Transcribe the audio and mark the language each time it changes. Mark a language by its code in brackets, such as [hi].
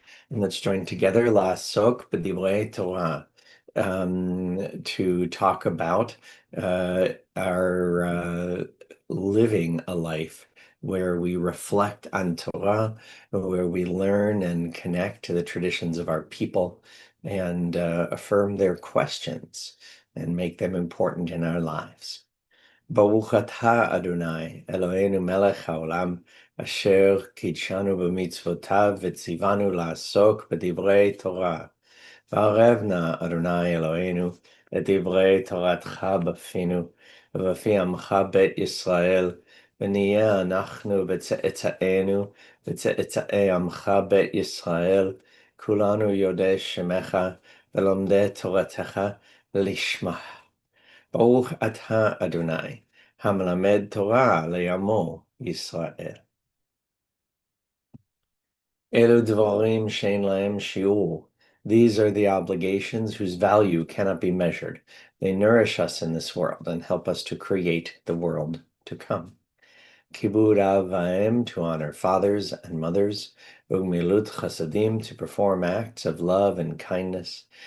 [en] And let's join together [he] La'asok b'divrei Torah [en] to talk about our living a life where we reflect on Torah, where we learn and connect to the traditions of our people and affirm their questions and make them important in our lives. [he] ברוך אתה, אדוני, אלוהינו מלך העולם, אשר קידשנו במצוותיו וציוונו לעסוק בדברי תורה. וערב נא, אדוני אלוהינו, את דברי תורתך בפינו, ובפי עמך בית ישראל, ונהיה אנחנו וצאצאינו, וצאצאי עמך בית ישראל, כולנו יודעי שמך, ולומדי תורתך לשמה. ברוך אתה, אדוני, המלמד תורה לעמו ישראל. אלו דברים שאין להם שיעור. [en] These are the obligations whose value cannot be measured. They nourish us in this world and help us to create the world to come. [he] Kibud av v'em, [en] to honor fathers and mothers. [he] Ugmilut chasadim, [en] to perform acts of love and kindness.